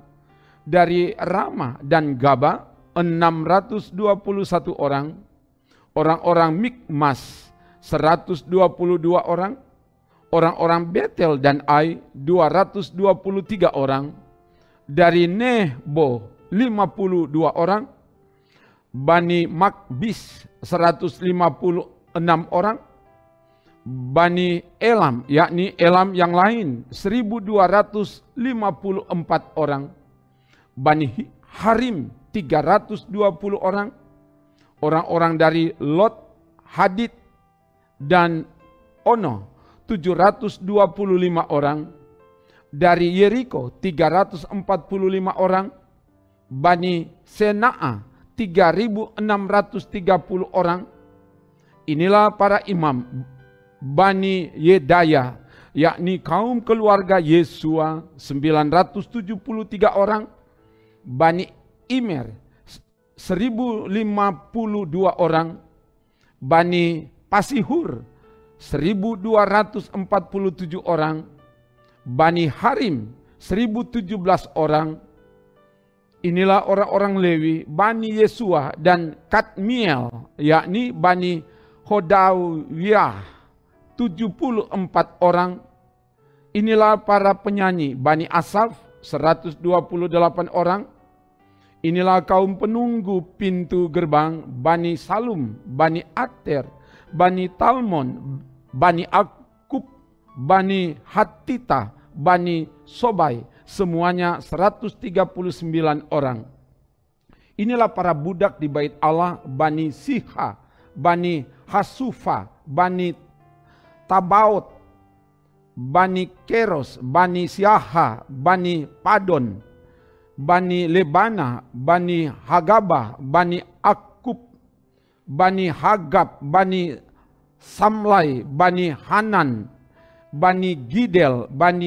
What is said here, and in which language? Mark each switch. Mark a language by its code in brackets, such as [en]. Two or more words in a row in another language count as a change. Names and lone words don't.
[id] Dari Rama dan Gaba 621 orang. Orang-orang Mikmas 122 orang. Orang-orang Betel dan Ai 223 orang. Dari Nebo 52 orang. Bani Makbis 156 orang. Bani Elam, yakni Elam yang lain 1254 orang. Bani Harim 320 orang. Orang-orang dari Lot, Hadid dan Ono 725 orang. Dari Yeriko 345 orang. Bani Sena'a 3630 orang. Inilah para imam Bani Yedaya, yakni kaum keluarga Yesua 973 orang. Bani Imer 1052 orang. Bani Pasihur 1247 orang. Bani Harim 1017 orang. Inilah orang-orang Lewi, Bani Yesua dan Kadmiel, yakni Bani Hodawiyah 74 orang. Inilah para penyanyi, Bani Asaf 128 orang. Inilah kaum penunggu pintu gerbang, Bani Salum, Bani Ater, Bani Talmon, Bani Akub, Bani Hatita, Bani Sobai, semuanya 139 orang. Inilah para budak di bait Allah, Bani Siha, Bani Hasufa, Bani Tabaot, Bani Keros, Bani Siaha, Bani Padon, Bani Lebana, Bani Hagabah, Bani Akub, Bani Hagab, Bani Samlai, Bani Hanan, Bani Gidel, Bani